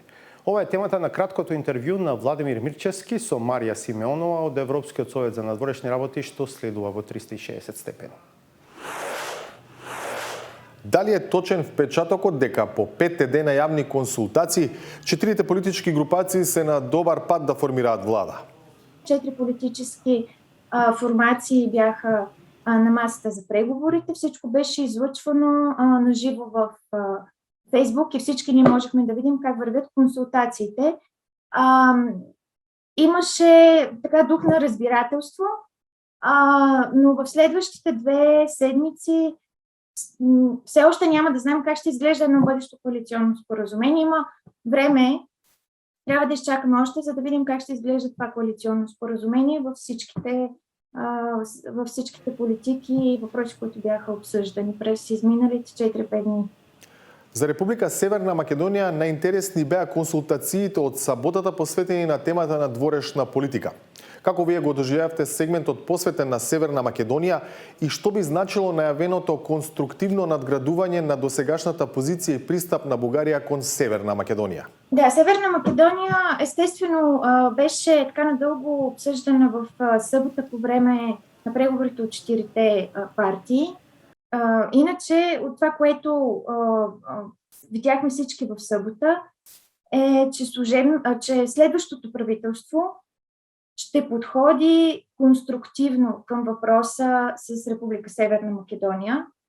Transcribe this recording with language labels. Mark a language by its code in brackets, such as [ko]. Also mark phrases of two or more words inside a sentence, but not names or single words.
[mk] Ова е темата на краткото интервју на Владимир Мирчевски со Марија Симеонова од Европскиот совет за надворешни работи, што следува во 360 степени. Дали е точен впечатокот дека по 5 дена јавни консултации, 4 политички групации се на добар пат да формираат влада? [bg] 4 политически формации бяха на масата за преговорите. Всичко беше излъчвано наживо в Фейсбук и всички ние можехме да видим как вървят консултациите. Имаше така дух на разбирателство, но в следващите 2 седмици все още няма да знаем как ще изглежда едно бъдещо коалиционно споразумение. Има време, трябва да изчакаме още, за да видим как ще изглежда това коалиционно споразумение във всичките политики и въпроси, които бяха обсъждани през изминалите 4-5 дни. [mk] За Република Северна Македонија најинтересни беа консултациите од саботата посветени на темата на дворешна политика. Како вие го доживеавте сегментот посветен на Северна Македонија и што би значило најавеното конструктивно надградување на досегашната позиција и пристап на Бугарија кон Северна Македонија? [bg] Да, Северна Македония естествено беше така надълго обсъждана в събота по време на преговорите от 4-те партии. Иначе от това, което видяхме всички в събота, е, че следващото правителство ще подходи конструктивно към въпроса с Република Северна Македония,